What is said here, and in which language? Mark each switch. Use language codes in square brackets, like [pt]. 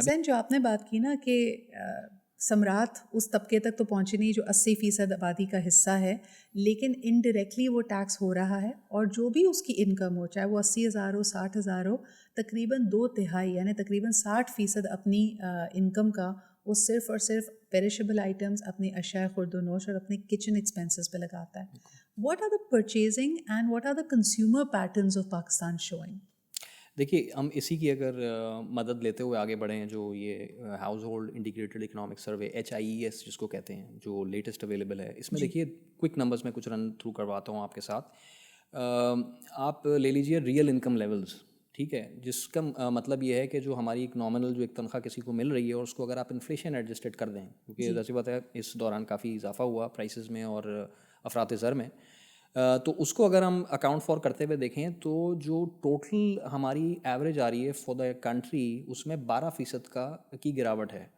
[ur] حسین, جو آپ نے بات کی نا کہ سمراٹ اس طبقے تک تو پہنچی نہیں جو 80% آبادی کا حصہ ہے, لیکن انڈائریکٹلی وہ ٹیکس ہو رہا ہے, اور جو بھی اس کی انکم ہو, چاہے وہ 80,000 ہو 60,000 ہو, تقریباً 2/3 یعنی تقریباً 60% اپنی انکم کا وہ صرف اور صرف پیریشیبل آئٹمس, اپنی اشیاء خرد و نوش اور اپنے کچن ایکسپینسز پہ لگاتا ہے. [en] What are the purchasing and what are the consumer patterns of Pakistan showing? [ur] دیکھیے, ہم اسی کی اگر مدد لیتے ہوئے آگے بڑھیں, جو یہ house hold integrated economic survey HIES جس کو کہتے ہیں, جو لیٹسٹ اویلیبل ہے, اس میں دیکھیے کوئک نمبرز میں کچھ رن تھرو کرواتا ہوں آپ کے ساتھ. آپ لے لیجیے ریئل انکم لیولز, ٹھیک ہے, جس کا مطلب یہ ہے کہ جو ہماری ایک نامنل جو ایک تنخواہ کسی کو مل رہی ہے, اور اس کو اگر آپ انفلیشن ایڈجسٹڈ کر دیں, کیونکہ ظاہر سی بات ہے اس دوران کافی اضافہ ہوا پرائسز میں اور افراط زر میں, تو اس کو اگر ہم اکاؤنٹ فار کرتے ہوئے دیکھیں تو جو ٹوٹل ہماری ایوریج آ رہی ہے [en] for the country, [ur] اس میں 12% کی گراوٹ ہے.